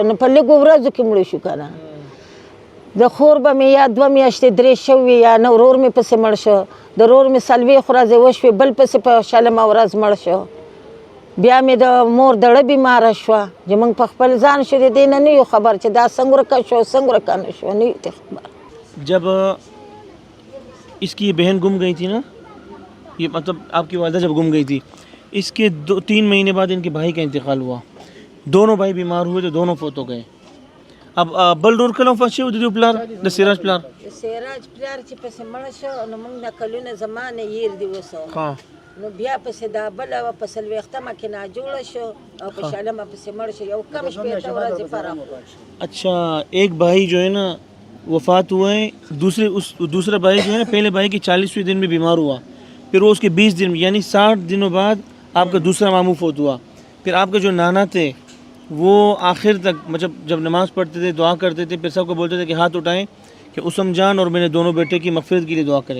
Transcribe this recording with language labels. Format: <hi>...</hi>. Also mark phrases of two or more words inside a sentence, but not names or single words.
<ps>نو په لږو ورځو کې مړه شو که نه. د خور به مې یا 2 میاشتې 3 شوې یا نه ورور مې پسې مړ شو. د ورور مې 4 ورځې وشوې بل پسې په 4مه ورځ مړ شو. بیا مې د مور دړه بیماره شوه چې موږ په خپل ځان شو د دې نه یو خبر چې دا څنګه ورکه شو څنګه ورکه نه شو نه یو خبر.</ps> <ur>جب اس کی بہن گم گئی تھی نا یہ مطلب آپ کی والدہ جب گم گئی تھی، اس کے 2-3 مہینے بعد ان کے بھائی کا انتقال ہوا. دونوں بھائی بیمار ہوئے تو دونوں فوت ہو گئے.</ur> <ps>اب بلډور کله وفات شوی د دوی پلار د سراج پلار؟ سراج پلار چې پسې مړه شو نو موږ نه کلونه زمانه یېر دي وسو، ها نو بیا پسې دا بله وه په څلوېښتمه کې ناجوړه شو او په شلمه پسې مړ شو، یو کم شپېته ورځې فرق و.</ps> <ur>اچھا، ایک بھائی جو ہے نا وفات ہوئے ہیں، دوسرا بھائی جو ہے نا پہلے بھائی کے 40ویں دن میں بیمار ہوا، پھر وہ اس کے 20 دن یعنی 60 دنوں بعد آپ کا دوسرا ماموں فوت ہوا. پھر آپ کے جو نانا تھے وہ آخر تک مطلب جب نماز پڑھتے تھے دعا کرتے تھے، پھر سب کو بولتے تھے کہ ہاتھ اٹھائیں کہ اسم جان اور میرے دونوں بیٹے کی مغفرت کے لیے دعا کریں.</ur>